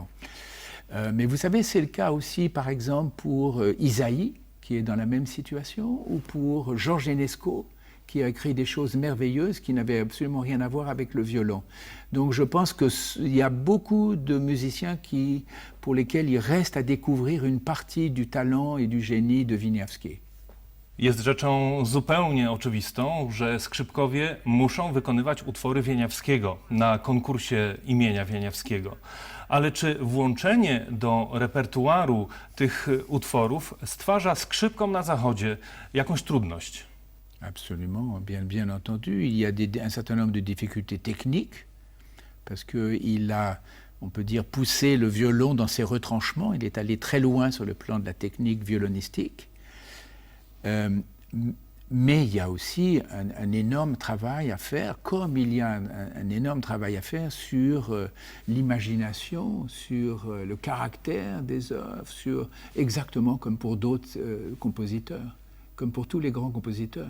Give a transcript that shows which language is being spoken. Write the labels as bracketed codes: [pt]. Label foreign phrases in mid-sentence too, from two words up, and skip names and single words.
[fr] Mais vous savez, c'est le cas aussi, par exemple, pour Isaïe, qui est dans la même situation, ou pour Georges Enesco, qui a écrit des choses merveilleuses qui n'avaient absolument rien à voir avec le violon. Donc je pense qu'il y a beaucoup de musiciens pour lesquels il reste à découvrir une partie du talent et du génie de Wieniawski. [pl] Jest rzeczą zupełnie oczywistą, że skrzypkowie muszą wykonywać utwory Wieniawskiego na konkursie imienia Wieniawskiego. Ale czy włączenie do repertuaru tych utworów stwarza skrzypkom na Zachodzie jakąś trudność? [fr] Absolument, bien entendu. Il y a un certain nombre de difficultés techniques, parce qu'il a, on peut dire, poussé le violon dans ses retranchements. Il est allé très loin sur le plan de la technique violonistique. Mais il y a aussi un énorme travail à faire, comme il y a un énorme travail à faire sur l'imagination, sur le caractère des œuvres, exactement comme pour d'autres compositeurs, comme pour tous les grands compositeurs.